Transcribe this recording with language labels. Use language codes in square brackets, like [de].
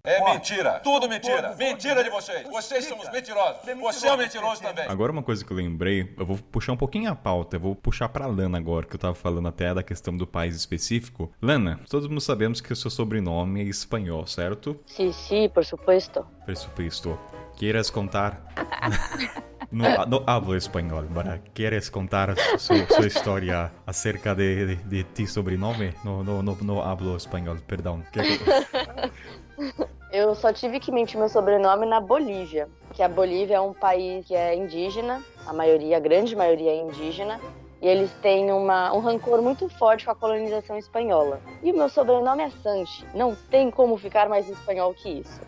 [pt] É mentira. Tudo mentira. Mentira de vocês. Vocês são os mentirosos. Você é um mentiroso também. Agora, uma coisa que eu lembrei, eu vou puxar um pouquinho a pauta, eu vou puxar pra Lana agora, que eu tava falando até da questão do país específico. Lana, todos nós sabemos que o seu sobrenome é espanhol, certo? [es] Sí, por supuesto. Por supuesto. ¿Quieres contar? No hablo español, ¿verdad? ¿Quieres contar su historia acerca de ti sobrenome? No hablo español, [pt] perdão. Eu só tive que mentir meu sobrenome na Bolívia, que a Bolívia é um país que é indígena, a grande maioria é indígena, E eles têm um rancor muito forte com a colonização espanhola. E o meu sobrenome é Sanches. Não tem como ficar mais espanhol que isso.